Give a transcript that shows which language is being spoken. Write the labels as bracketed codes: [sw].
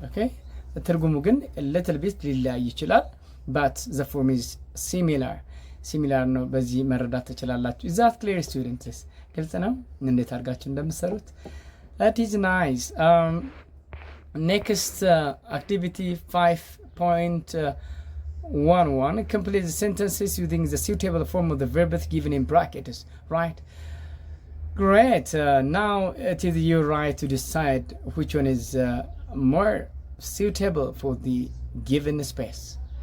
[en] okay [am] ትርጉሙ ግን [en] little bit [am] ሊለያይ ይችላል [en] but the form is similar [am] ነው። በዚህ መረዳት ትችላላችሁ። [en] is that clear students? [am] ግልጽ ነው እንዴት አድርጋችሁ እንደምትሰሩት? [en] that is nice. next activity 5.11 complete the sentences using the suitable form of the verb given in brackets. right, great. Now it is your right to decide which one is more suitable for the given space.